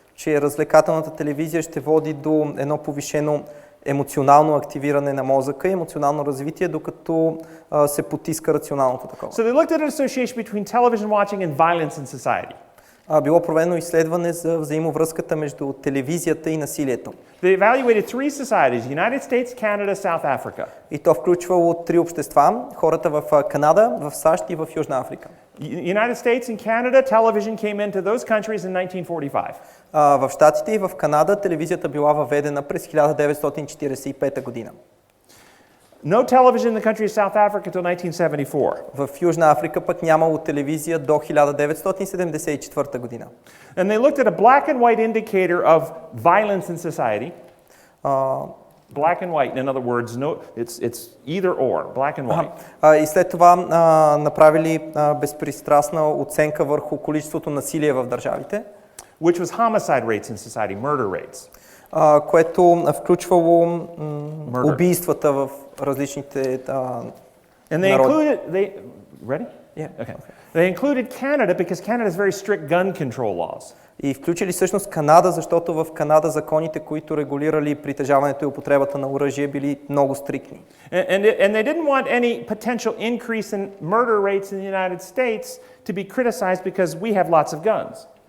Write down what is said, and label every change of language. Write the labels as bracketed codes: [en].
[bg] че развлекателната телевизия ще води до едно повишено емоционално активиране на мозъка и емоционално развитие, докато се потиска рационалното такова. [en] So they looked at an association between television watching and violence in society. [bg] Било проведено изследване за взаимовръзката между телевизията и насилието. [en] They evaluated three societies: United States, Canada, South Africa. [bg] И то включвало три общества: хората в Канада, в САЩ и в Южна Африка. [en] United States and Canada, television came into those countries in 1945. [bg] В Щатите и в Канада телевизията била въведена през 1945 година. [en] No television in the country of South Africa until 1974. [bg] В Южна Африка пък нямало телевизия до 1974 година. [en] And they looked at a black and white indicator of violence in society. Black and white, in other words, no, it's either or, black and white. [bg] И след това направили безпристрастна оценка върху количеството насилие в държавите, [en] which was homicide rates in society, murder rates. [bg] Което включвало убийствата в различните [en] And they [bg] народи. [en] included, ready? Yeah. Okay. They included Canada because Canada has very strict gun control laws. [bg] И включили всъщност Канада, защото в Канада законите, които регулирали притежаването и употребата на оръжие, били много стриктни. [en] And they didn't want any potential increase in murder rates in the United States to be criticized because we have lots of guns.